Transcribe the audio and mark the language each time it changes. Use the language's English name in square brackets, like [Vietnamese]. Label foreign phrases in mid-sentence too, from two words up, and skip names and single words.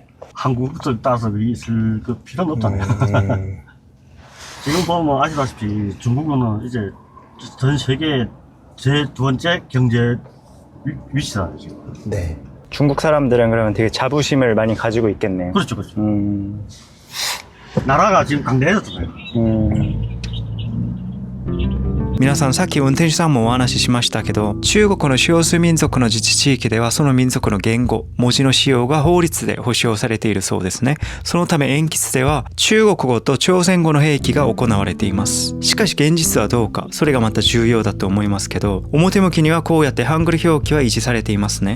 [Korean] 한국을 따서 있을 그 필요는 없잖아요. 지금 보면 아시다시피 중국은 이제 전 세계 제 두 번째 경제 위치잖아요, 지금. 네. 중국 사람들은 그러면 되게 자부심을 많이 가지고 있겠네요. 그렇죠, 그렇죠. 나라가 지금 강대해졌잖아요. [Japanese] 皆さんさっき運転手さんもお話ししましたけど、中国の少数民族の自治地域ではその民族の言語、文字の使用が法律で保障されているそうですね。そのため鉛筆では中国語と朝鮮語の併記が行われています。しかし現実はどうか、それがまた重要だと思いますけど、表向きにはこうやってハングル表記は維持されていますね。